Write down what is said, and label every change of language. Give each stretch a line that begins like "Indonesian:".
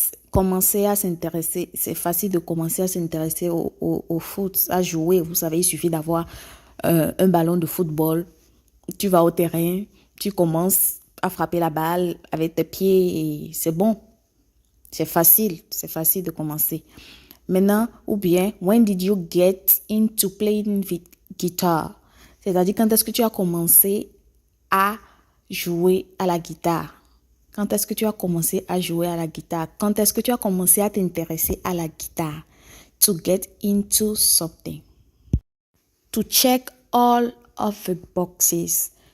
French: Commencer à s'intéresser, c'est facile de commencer à s'intéresser au foot, à jouer. Vous savez, il suffit d'avoir un ballon de football. Tu vas au terrain, tu commences à frapper la balle avec tes pieds et c'est bon. C'est facile de commencer. Maintenant, ou bien,
English: when did you get into playing guitar?
French: C'est-à-dire, quand est-ce que tu as commencé à jouer à la guitare? Quand est-ce que tu as commencé à jouer à la guitare? Quand est-ce que tu as commencé à t'intéresser à la guitare?
English: To get into something. To check all of the boxes.